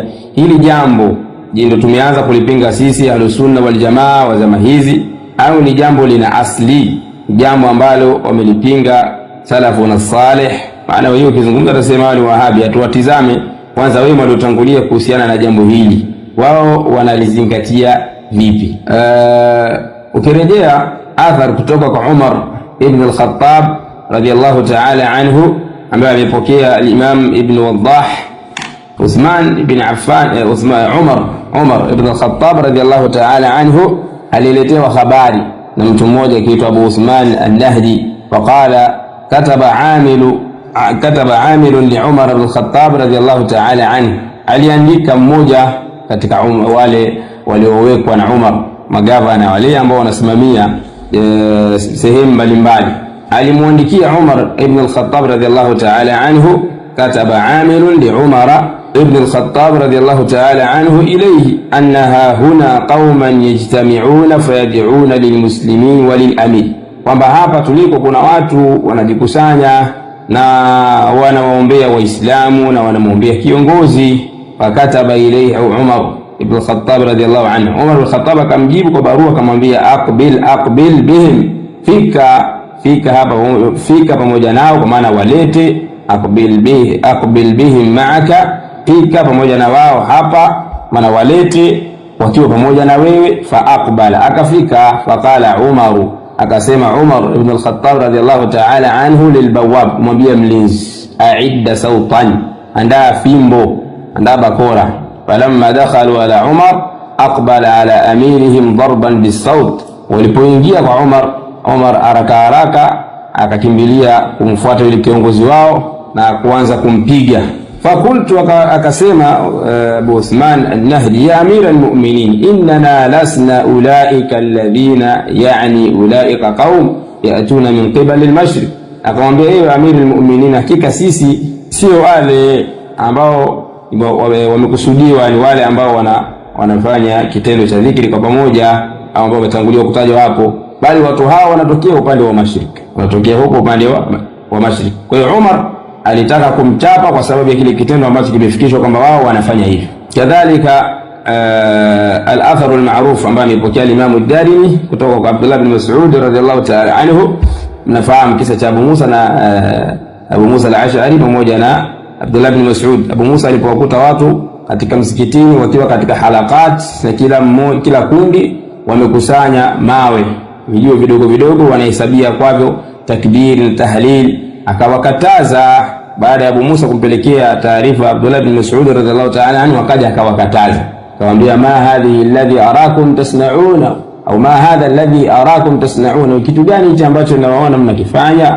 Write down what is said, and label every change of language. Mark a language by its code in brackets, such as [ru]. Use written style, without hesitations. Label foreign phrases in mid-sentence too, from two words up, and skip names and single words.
[sw] Hili jambo ndio tumeanza kulipinga sisi Ahlus Sunna wal Jamaa wa zama hizi, au ni jambo lina asli, jambo ambalo wamelipinga [ar] سلفنا الصالح? [sw] Maana wewe ukizungumza utasema ni Wahabi. Atuwatizame kwanza wao waliotangulia kuhusiana na jambo hili, wao wanalizingatia vipi? Ukirejea athar kutoka kwa Umar ibn al-Khattab [ar] رضي الله تعالى عنه, [sw] ambaye amepokea al-Imam Ibn Waddah, Uthman ibn Affan, Umar ibn al-Khattab [ar] رضي الله تعالى عنه [sw] aliletewa habari na mtu mmoja akiitwa Abu Uthman al-Nahdi, faqala [ar] كتب أمير لعمر بن الخطاب رضي الله تعالى عنه, [sw] aliandika mmoja katika wale waliowekwa na Umar, magavana wale ambao wanasimamia sehemu mbalimbali, alimuandikia Umar ibn al-Khattab [ar] رضي الله تعالى عنه, كتب أمير لعمر بن الخطاب رضي الله تعالى عنه إليه أنه هنا قوماً يجتمعون فيدعون للمسلمين وللأمير, [sw] kwamba hapa tuliko kuna watu wanajikusanya na wanawaombea Waislamu na wanamuombea kiongozi. [ar] فكتب إليه عمر بن الخطاب رضي الله عنه, [sw] Umar ibn al-Khattab akamjibu kwa barua akamwambia, [ar] أقبل بهم, [sw] fika hapa, fika pamoja nao, kwa maana walete. [ar] أقبل بهم معك, [sw] fika pamoja na wao hapa, maana walete wakiwa pamoja na wewe. [ar] فأقبل, [sw] akafika. [ar] فقال عمر, [sw] akasema Umar ibn al-Khattab [ar] رضي الله تعالى عنه للبواب, [sw] mwambie mlinzi, [ar] أعد سوطاً, [sw] andaa fimbo, andaa bakora. [ar] فلما دخلوا على عمر أقبل على أميرهم ضرباً بالسوط, [sw] walipoingia kwa Umar haraka akakimbilia kumfuata yule kiongozi wao na kuanza kumpiga. [ar] Fakultu, akasema Abu Uthman an-Nahdi, يا أمير المؤمنين إننا لسنا أولئك الذين يعني أولئك قوم يأتون من قبل المشرق. [sw] Akamwambia, ewe [ar] أمير المؤمنين, [sw] hakika sisi sio wale ambao wamekusudiwa, ni wale ambao wanafanya kitendo cha dhikri kwa pamoja, ambao wametangulia kutajwa hapo, bali watu hao wanatokea upande wa mashariki, wanatokea huko upande wa mashariki. Kwa hiyo Umar alitaka kumchapa kwa sababu ya kile kitendo ambacho kimefikishwa kwamba wao wanafanya hivyo. Kadhalika [ar] الأثر المعروف [sw] ambaye amepokea Imam ad-Darimi kutoka kwa Abdullah bin Mas'ud [ar] رضي الله تعالى عنه, [sw] mnafahamu kisa cha Abu Musa na Abu Musa al-Ash'ari pamoja na Abdullah bin Mas'ud. Abu Musa alipowakuta watu katika msikitini wakiwa katika halakat, na kila kundi wamekusanya mawe, vijio vidogo wanahesabia kwavyo takbir na tahlil, akawakataza. Baada ya Abu Musa kumpelekea taarifa Abdullah bin Mas'ud [ar] رضي الله تعالى عنه, [sw] akaja akawakataza, akamwambia, [ar] ما هذه الذي أراكم تصنعون أو ما هذا الذي أراكم تصنعون, [sw] kitu gani hicho ambacho nawaona mnakifanya?